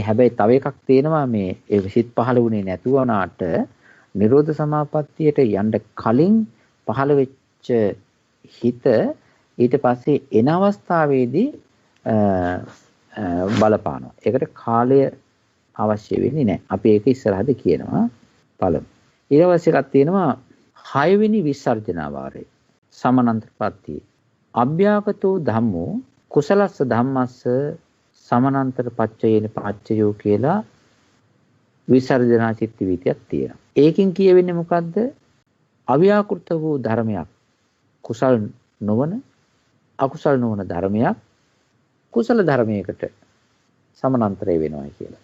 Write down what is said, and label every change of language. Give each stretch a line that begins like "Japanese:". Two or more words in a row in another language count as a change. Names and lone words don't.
Sinhala: හැබැයි තව එකක් තියෙනවා මේ ඒ සිත් පහළ වුණේ නැතුව වුණාට නිරෝධ සමාපත්තියට යන්න කලින් පහළ වෙච්ච හිත ඊට පස්සේ එන අවස්ථාවේදී බලපානවා. ඒකට කාලය අවශ්‍ය වෙන්නේ නැහැ. අපි ඒක ඉස්සරහද කියනවා. පළමු. ඊට එකක් තියෙනවා 6 වෙනි විසර්ජන වාරය. සමනන්තරපත්තිය.
Pali: අභ්‍යාගතෝ ධම්මෝ කුසලස්ස ධම්මස්ස සමනන්තර පච්චයේන පච්චයෝ
Sinhala: කියලා විසර්ජනා චිත්ත වීතියක් තියෙනවා. ඒකෙන් කියවෙන්නේ මොකද්ද? අව්‍යාකෘත වූ ධර්මයක් කුසල් නොවන අකුසල් නොවන ධර්මයක් කුසල ධර්මයකට සමානතරය වෙනවා කියලා.